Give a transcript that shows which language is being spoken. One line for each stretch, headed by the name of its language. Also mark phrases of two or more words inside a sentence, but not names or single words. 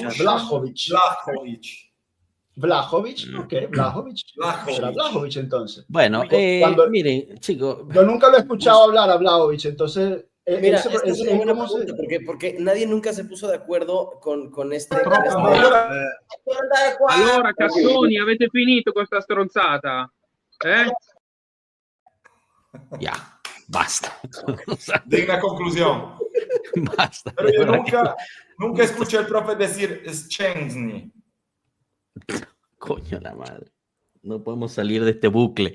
Spanish: Vlahovic, ok, Vlahovic. Será Vlahovic entonces. Bueno, miren, chicos. Yo nunca lo he escuchado hablar a Vlahovic, entonces... Mira, es una buena pregunta, porque nadie nunca se puso de acuerdo con este...
Italian: Allora, Cassoni, avete finito questa stronzata?
Spanish: Ya, basta. Digna conclusión. Basta. Pero yo nunca escuché al profe decir Szczęsny. Coño la madre. No podemos salir de este bucle.